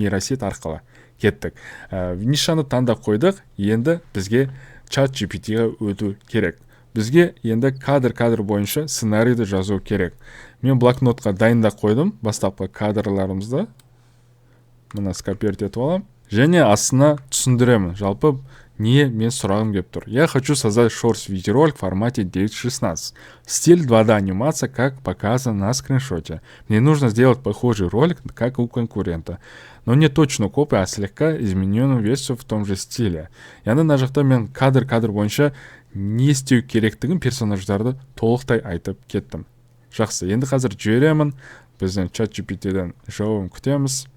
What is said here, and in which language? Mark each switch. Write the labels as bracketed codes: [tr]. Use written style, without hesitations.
[kk] Нейросет арқылы кеттік. Нишаны таңдап қойдық, енді бізге ChatGPT-ға өту керек. Бізге енді кадр бойынша сценарийді жазу керек. Мен блокнотқа дайындап қойдым, бастапқы кадрларымызды. Мұны скопировать етіп алам. Және астына түсіндіремін. Жалпы не мен сұрағым келіп тұр. [ru] Я хочу создать шортс-видеоролик в формате 9:16. Стиль 2D анимация, как показано на скриншоте. Мне нужно сделать похожий ролик, как у конкурента. Но не точно копия, а слегка измененную версию в том же стиле. [kk] Яғни мына жақта мен кадр бойынша не істеу керектігін персонаждарды толықтай айтып кеттім. Жақсы, енді қазір жіберемін. Бізден ChatGPT-ден жауабын күтеміз.